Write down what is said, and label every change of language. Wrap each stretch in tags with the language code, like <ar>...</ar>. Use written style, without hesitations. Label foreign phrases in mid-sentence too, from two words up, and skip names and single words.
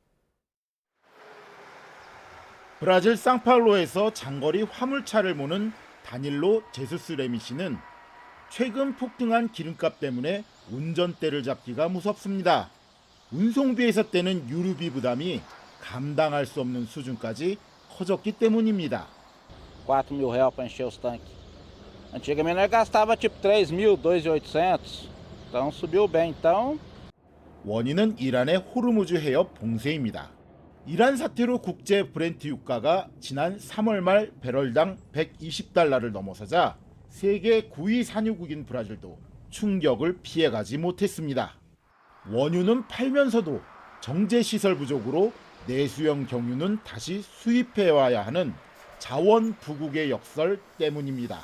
<ko>브라질 상파울루에서 장거리 화물차를 모는 다닐로 제수스 레미 씨는 최근 폭등한 기름값 때문에 운전대를 잡기가 무섭습니다. 운송비에서 떼는 유류비 부담이 감당할 수 없는 수준까지 커졌기 때문입니다.</ko> <pt>4.000 reais para encher os tanques. Antigamente nós gastava tipo 3.000, 2.800. Então subiu bem. Então</pt> <ko>원인은 이란의 호르무즈 해협 봉쇄입니다. 이란 사태로 국제 브렌트 유가가 지난 3월 말 배럴당 120달러를 넘어서자 세계 9위 산유국인 브라질도 충격을 피해가지 못했습니다. 원유는 팔면서도 정제시설 부족으로 내수형 경유는 다시 수입해와야 하는 자원 부국의 역설 때문입니다.</ko>